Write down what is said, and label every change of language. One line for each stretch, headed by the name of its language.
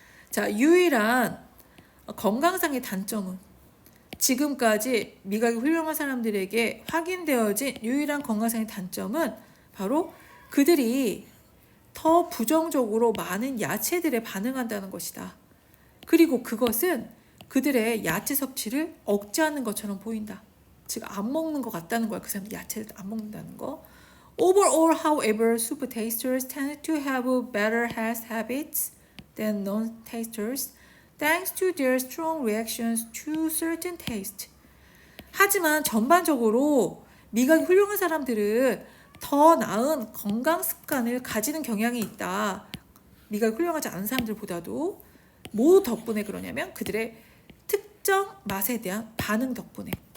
Korean: 자, 유일한 건강상의 단점은 지금까지 미각이 훌륭한 사람들에게 확인되어진 유일한 건강상의 단점은 바로 그들이 더 부정적으로 많은 야채들에 반응한다는 것이다. 그리고 그것은 그들의 야채 섭취를 억제하는 것처럼 보인다. 즉 안 먹는 것 같다는 거야. 그 사람들 야채를 안 먹는다는 거.
English: Overall, however, super tasters tend to have better health habits than non-tasters, thanks to their strong reactions to certain taste.
Korean: 하지만 전반적으로 미각이 훌륭한 사람들은 더 나은 건강 습관을 가지는 경향이 있다. 미각이 훌륭하지 않은 사람들보다도. 뭐 덕분에 그러냐면 그들의 특정 맛에 대한 반응 덕분에.